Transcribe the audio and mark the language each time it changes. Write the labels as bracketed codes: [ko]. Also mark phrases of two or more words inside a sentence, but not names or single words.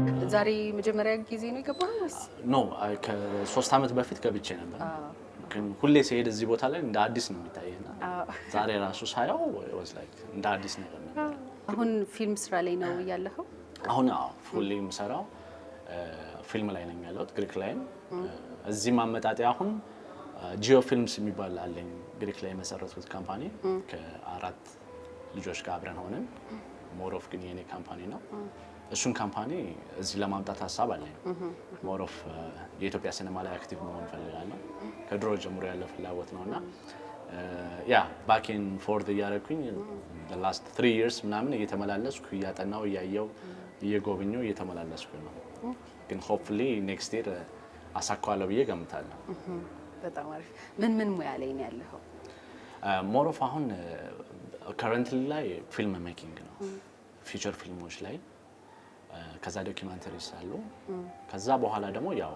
[am] ዛሬ መጀመሪያ ጊዜ ነው የገባው ወይስ? ኖ ከ3 ዓመት በፊት ገብቼ ነበር። ግን ሁሌ ሲሄድ እዚህ ቦታ ላይ እንደ አዲስ ነው የሚታየና ዛሬ ራሱ ሳየው [en] was like [am] እንደ አዲስ ነገር ነበር። አሁን ፊልም ስራ ላይ ነው ያለኸው? አሁን ሁሌ የምሰራው ፊልም ላይ ነኝ ያለሁት ግሪክ ላይ። እዚህ ማመጣጤ አሁን ጂኦ ፊልምስ የሚባል አለኝ ግሪክ ላይ የመሰረቱት ካምፓኒ ከ4 ልጆች ጋር አብረን ሆነን [en] more of [am] ግን የኔ ካምፓኒ ነው። እሱን ካምፓኒ እዚህ ለማምጣት ሀሳብ አለኝ። [en] more of [am] የኢትዮጵያ ሲኒማ ላይ አክቲቭ መሆን ፈልጋለሁ። ከድሮ ጀምሮ ያለ ፍላጎት ነውና ያ [en] back and forth [am] እያደረኩኝ [en] the last 3 years [am] ምናምን እየተመላለስኩ እያጠናው እያየው እየጎበኘው እየተመላለስኩ ነው። ግን [en] hopefully next year [am] አሳካዋለሁ ብዬ ገምታለሁ። በጣም አሪፍ። ምን ሙያ ላይ ነው ያለኸው? [en] more of [am] አሁን ከረንትሊ ላይ [en] film making [am] ነው። ፊቸር ፊልሞች ላይ ከዛ ዶኪመንተሪስ አሉ። ከዛ በኋላ ደግሞ ያው